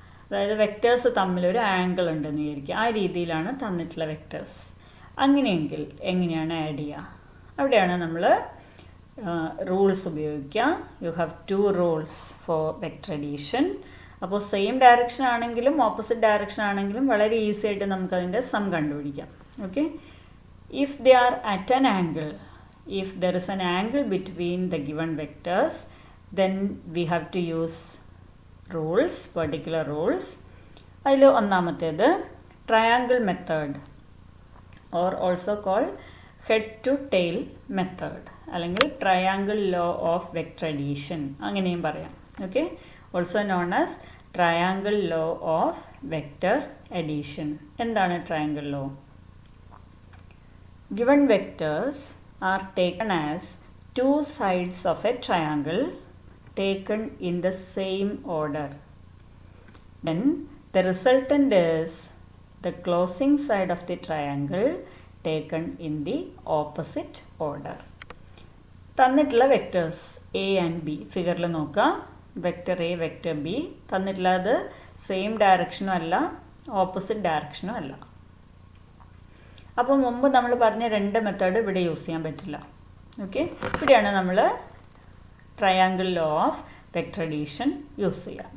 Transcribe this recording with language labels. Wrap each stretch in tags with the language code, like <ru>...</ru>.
<ml>അതായത് വെക്റ്റേഴ്സ് തമ്മിലൊരു ആംഗിൾ ഉണ്ടെന്ന് വിചാരിക്കുക. ആ രീതിയിലാണ് തന്നിട്ടുള്ള വെക്റ്റേഴ്സ്. അങ്ങനെയെങ്കിൽ എങ്ങനെയാണ് ആഡ് ചെയ്യുക? അവിടെയാണ് നമ്മൾ റൂൾസ് ഉപയോഗിക്കുക.</ml> <en>You have 2 rules for vector addition.</en> <ml>അപ്പോൾ സെയിം ഡയറക്ഷൻ ആണെങ്കിലും ഓപ്പോസിറ്റ് ഡയറക്ഷൻ ആണെങ്കിലും വളരെ ഈസി ആയിട്ട് നമുക്കതിൻ്റെ സം കണ്ടുപിടിക്കാം.</ml> <en>Okay, if they are at an angle, if there is an angle between the given vectors, then we have to use rules, particular rules.</en> <ml>അതിൽ ഒന്നാമത്തേത് triangle method</ml> <en>or also called head to tail method</en> <ml>അല്ലെങ്കിൽ triangle law of vector addition അങ്ങനെയും പറയാം.</ml> <en>Okay, also known as triangle law of vector addition.</en> <ml>എന്താണ് triangle law?</ml> <en>given vectors are taken as two sides of a triangle taken in the same order. Then the resultant is the closing side of the triangle taken in the opposite order.</en> <ml>തന്നിട്ടുള്ള vectors A and B ഫിഗറിൽ നോക്കുക. Vector A, vector B തന്നിട്ടുള്ളത് same ഡയറക്ഷനും അല്ല, opposite ഡയറക്ഷനും അല്ല. അപ്പോൾ മുമ്പ് നമ്മൾ പറഞ്ഞ രണ്ട് മെത്തേഡ് ഇവിടെ യൂസ് ചെയ്യാൻ പറ്റില്ല. ഓക്കെ, ഇവിടെയാണ് നമ്മൾ triangle law of vector addition use ചെയ്യുക.</ml>